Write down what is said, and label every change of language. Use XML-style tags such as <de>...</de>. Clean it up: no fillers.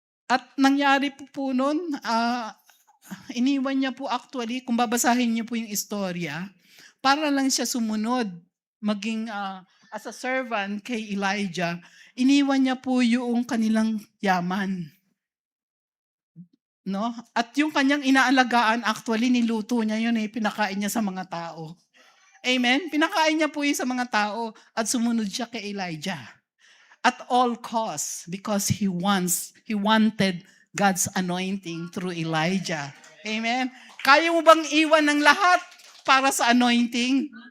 <tl>At nangyari po nun, iniwan niya po actually, kung babasahin niyo po yung istorya, para lang siya sumunod, maging as a servant kay Elijah, iniwan niya po yung kanilang yaman. No? At yung kanyang inaalagaan, actually, niluto niya yun eh, pinakain niya sa mga tao. Amen? Pinakain niya po yun sa mga tao at sumunod siya kay Elijah.</tl> <en>At all costs, because he wanted God's anointing through Elijah. Amen?</en> <tl>Kaya mo bang iwan ng lahat para sa anointing?</tl>